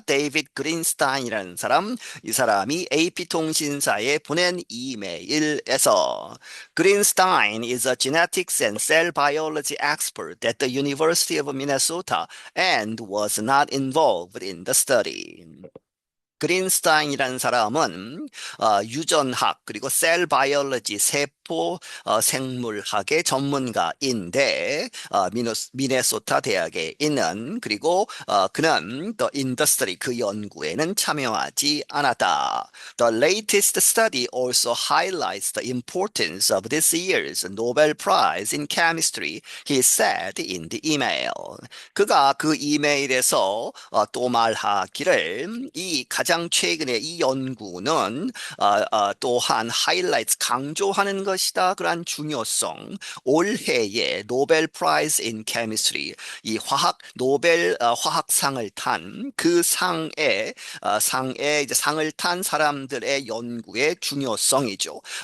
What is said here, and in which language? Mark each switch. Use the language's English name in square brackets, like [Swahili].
[Korean] 데이비드 그린스타인이라는 사람. 이 사람이 AP통신사에 보낸 이메일에서 [English] Greenstein is a genetics and cell biology expert at the University of Minnesota and was not involved in the study. [Korean] 그린스타인이라는 사람은 유전학 그리고 셀 바이올로지 세포 생물학의 전문가인데 미네소타 대학에 있는 그리고 그는 [English] The Industry [Korean] 그 연구에는 참여하지 않았다. [English] The latest study also highlights the importance of this year's Nobel Prize in Chemistry, he said in the email. [Korean] 그가 그 이메일에서 또 말하기를 이 가장 최근에 이 연구는 또한 하이라이트 강조하는 것이다. 그러한 중요성. 올해의 [English] 노벨 프라이즈 인 케미스트리 [Korean] 이 노벨 화학상을 탄 그 상에 이제 상을 탄 사람들의 연구의 중요성이죠.